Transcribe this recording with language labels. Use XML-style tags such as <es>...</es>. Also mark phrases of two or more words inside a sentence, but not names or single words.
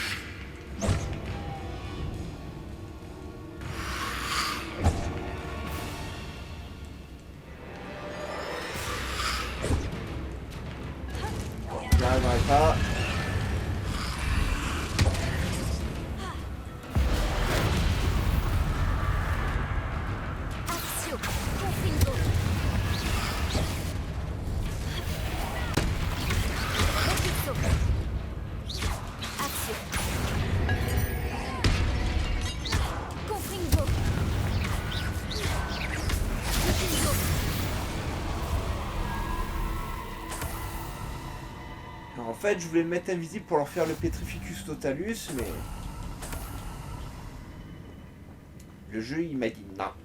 <fr>J'y arriverai pas. Action. Confringo. Repulso. Action. Confringo. Repulso. Alors, en fait, je voulais le mettre invisible pour leur faire le Petrificus Totalus, mais... le jeu, il m'a dit non.</fr>